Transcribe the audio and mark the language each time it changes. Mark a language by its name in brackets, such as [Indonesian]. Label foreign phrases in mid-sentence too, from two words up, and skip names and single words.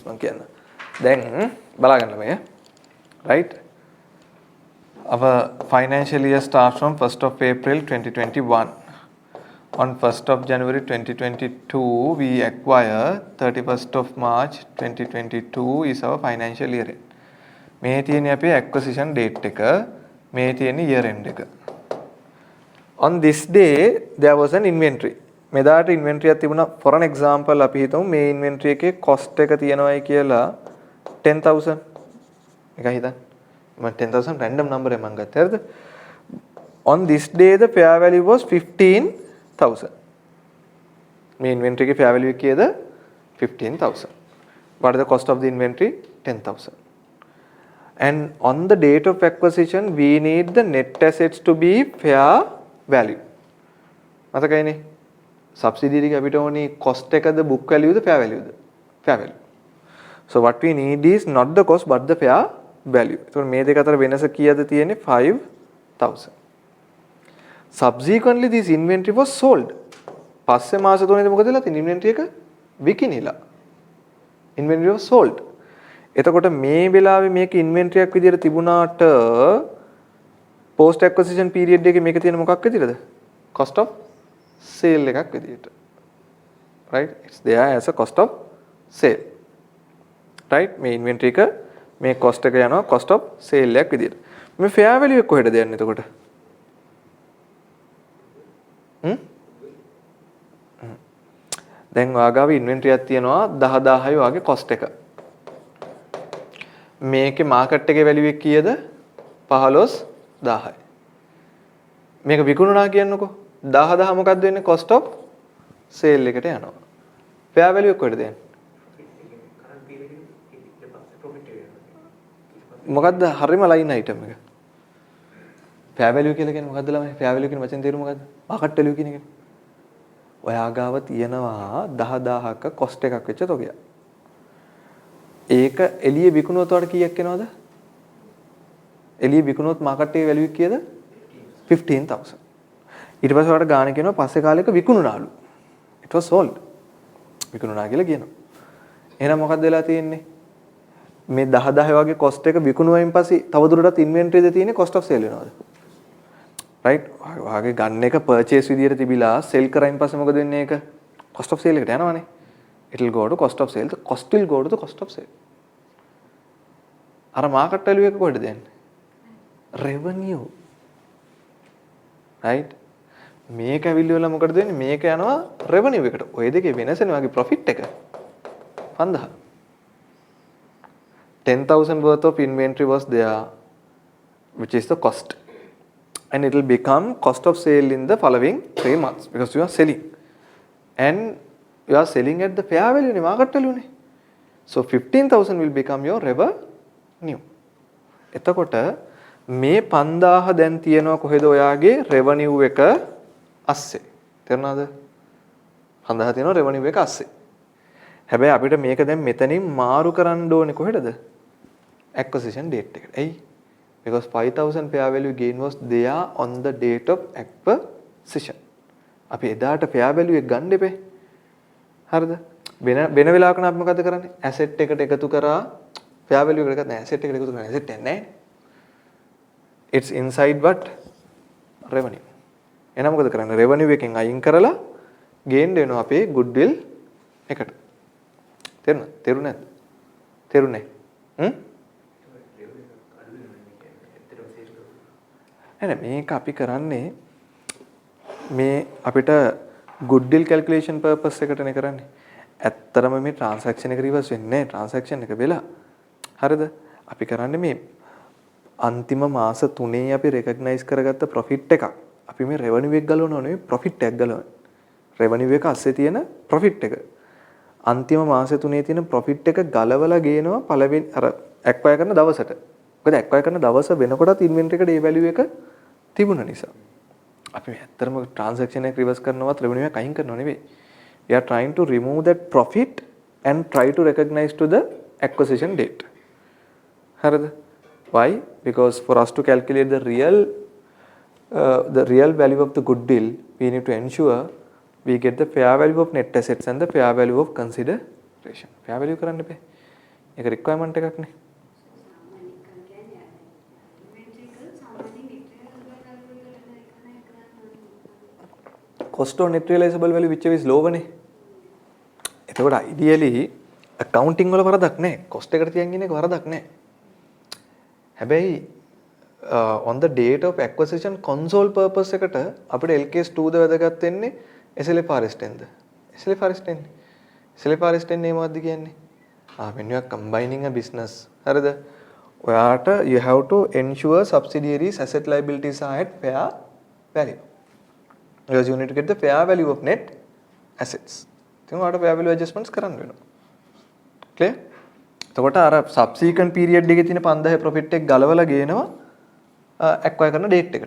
[English] Then, right? Our financial year starts from 1st of April 2021. On 1st of January 2022, we acquire 31st of March 2022 is our financial year end. [Sinhala] මේ තියෙන්නේ අපේ [English] acquisition date [Sinhala] එක, මේ තියෙන්නේ [English] year end [Sinhala] එක. [English] On this day, there was an inventory. [Sinhala] මෙදාට inventory එකක් තිබුණා. [English] For an example, [Sinhala] අපි හිතමු මේ inventory එකේ cost එක තියෙනවායි කියලා 10,000. එකයි හිතන්න. මම 10,000 [English] random number [Sinhala] එකක් මම ගත්තා. හරිද? [English] On this day, the fair value was 15 15,000. [Sinhala] මේ inventory එකේ [English] fair value [Sinhala] එක කීයද? 15,000. [English] What is the cost of the inventory? 10,000. And on the date of acquisition, we need the net assets to be fair value. [Sinhala] මතකයිනේ? Subsidiary එක අපිට ඕනි cost එකද [English] book value [Sinhala] ද [English] fair value [Sinhala] ද? [English] Fair value. So what we need is not the cost but the fair value. [Sinhala] එතකොට මේ දෙක අතර වෙනස කීයද තියෙන්නේ? 5,000. [English] Subsequently this inventory was sold. [Sinhala] පස්සේ මාස 3 මොකද වෙලා තියෙන්නේ? inventory එක විකිනිලා. [English] Inventory was sold. [Sinhala] එතකොට මේ වෙලාවේ මේක inventory එකක් විදිහට තිබුණාට [English] post acquisition period [Sinhala] එකේ මේක තියෙන මොකක් විදිහටද? [English] Cost of sale [Sinhala] එකක් විදිහට. [English] Right? It's there as a cost of sale. Right? [Sinhala] මේ inventory එක මේ cost එක යනවා [English] cost of sale [Sinhala] එකක් විදිහට. මේ [English] fair value [Sinhala] එක කොහෙටද යන්නේ එතකොට? දැන් ඔයාගාව inventory එකක් තියෙනවා 10000යි වගේ cost එක. මේකේ market එකේ value එක කීයද? 15000යි. මේක විකුණුණා කියන්නකෝ. 10000 මොකක්ද වෙන්නේ? [English] cost of sale [Sinhala] එකට යනවා. [English] fair value [Sinhala] එක කොහෙටද යන්නේ? මොකද්ද හරිම [English] line item [Sinhala] එක? [English] fair value [Sinhala] කියලා කියන්නේ මොකද්ද ළමයි? [English] fair value [Sinhala] කියන වචෙන් තේරුම මොකද්ද? [English] market value [Sinhala] කියන එක. ඔයා ගාව තියෙනවා 10000ක cost එකක් වෙච්ච තොගයක්. ඒක එළිය විකුණුවොත් වල කීයක් එනවද? එළිය විකුණුවොත් market එකේ value කීයද? 15,000. ඊට පස්සේ ඔයාලට ගාණ කියනවා පස්සේ කාලෙක විකුණුනාලු. [English] it was sold. [Sinhala] විකුණුනා කියලා කියනවා. එහෙනම් මොකක්ද වෙලා තියෙන්නේ? මේ 10000 වගේ cost එක විකුණුවයින් පස්සේ තවදුරටත් inventory එකේ තියෙන්නේ [English] cost of sale [Sinhala] වෙනවද? right? ඔයාගේ ගන්න එක purchase විදියට තිබිලා sell කරයින් පස්සේ මොකද වෙන්නේ ඒක? [English] cost of sale [Sinhala] එකට යනවනේ. [English] it will go to cost of sale. The cost will go to the cost of sale. [Sinhala] අර [English] market value [Sinhala] එක කොහෙද දෙන්නේ? revenue. right? මේක ඇවිල්ලා මොකටද දෙන්නේ? මේක යනවා revenue එකට. ඔය දෙකේ වෙනසනේ වගේ profit එක. 5000. [English] 10,000 worth of inventory was there, which is the cost. And it will become cost of sale in the following 3 months because you are selling. And you are selling at the fair value, market value. So 15,000 will become your revenue. [Sinhala] එතකොට මේ 5000 දැන් තියෙනවා කොහෙද ඔයාගේ revenue එක අස්සේ. තේරුණාද? 5000 තියෙනවා revenue එක අස්සේ. හැබැයි අපිට මේක දැන් මෙතනින් මාරු කරන්න ඕනේ කොහෙටද? [English] acquisition date [Sinhala] එකට. ඇයි? [English] because 5,000 fair value gain was there on the date of acquisition. [Sinhala] අපි එදාට [English] fair value [Sinhala] එක ගන්න දෙපේ. හරිද? වෙන වෙලාවක නම් අපි මොකද කරන්නේ? asset එකට එකතු කරා [English] fair value [Sinhala] එකට නෑ asset එකට එකතු කරන්නේ asset එක නෑ. [English] It's inside what? revenue. [Sinhala] එහෙනම් මොකද කරන්නේ? revenue එකෙන් අයින් කරලා gain වෙනවා අපේ goodwill එකට. තේරුණාද? තේරුණේ නැද්ද? තේරුණේ? මේක අපි කරන්නේ මේ අපිට [English] goodwill calculation purpose [Sinhala] එකටනේ කරන්නේ. ඇත්තරම මේ transaction එක reverse වෙන්නේ නැහැ. transaction එක වෙලා. හරිද? අපි කරන්නේ මේ අන්තිම මාස 3 අපි recognize කරගත්ත profit එකක්. අපි මේ revenue එක ගලවනවා නෙවෙයි profit එකක් ගලවන්නේ. revenue එක අස්සේ තියෙන profit එක. අන්තිම මාස 3 තියෙන profit එක ගලවලා ගේනවා පළවෙනි අර acquire කරන දවසට. මොකද acquire කරන දවස වෙනකොටත් inventory එකට ඒ value එක තිබුණ නිසා. අපි ඇත්තටම transaction එක reverse කරනවත් revenue එක අයින් කරනව නෙවෙයි. [English] We are trying to remove that profit and try to recognize to the acquisition date. [Sinhala] හරිද? Why? [English] Because for us to calculate the real value of the goodwill, we need to ensure we get the fair value of net assets and the fair value of consideration. fair value [Sinhala] කරන්න බෑ. ඒක requirement එකක් නේ. [English] cost or net realizable value whichever is lower නේ. [Sinhala] එතකොට [English] ideally accounting [Sinhala] වල වරදක් නැහැ. cost එකට තියන් ඉන්න එක වරදක් නැහැ. හැබැයි [English] on the date of acquisition console purpose [Sinhala] එකට අපිට LKS 2 ද වැදගත් වෙන්නේ SLFRS 10 ද? SLFRS 10. SLFRS 10 නේ මොකද්ද කියන්නේ? [English] when you are combining a business. [Sinhala] හරිද? [English] ඔයාට you have to ensure subsidiaries asset liabilities are at fair value. because you need to get the fair value of net assets. [Sinhala] ඉතින් ඔයාලට [English] fair value adjustments [Sinhala] කරන්න වෙනවා. clear? එතකොට අර subsequent period එකේ තියෙන 5000 profit එක ගලවලා ගේනවා acquire කරන date එකට.